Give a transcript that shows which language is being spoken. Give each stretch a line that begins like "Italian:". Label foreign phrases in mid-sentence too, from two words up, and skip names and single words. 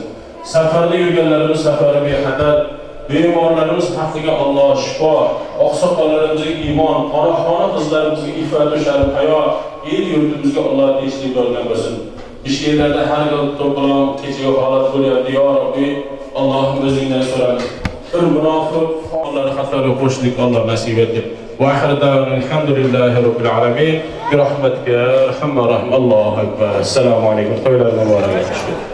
Uzbek: Safarda yurganlarimiz safari bexatar, bemorlarimiz haqqiga Alloh shifo, oqsoqollarimizga iymon, onaxona qizlarimizga iffat va sharaf hayot, el yurtimizga Alloh tinchlik bergan bo'lsin. Ishlarida har gal to'polon kechiga holat bo'lyapti. Ya Robbi, Allohim o'zingdan so'ramiz. Bir munofiq onları xatoga qo'shlik Alloh nasib etsin.
Arabic: وآخر دعوانا الحمد لله رب العالمين. برحمتك أرحم الراحمين. الله أكبر. السلام عليكم.
Uzbek: To'ylar muborak bo'lsin.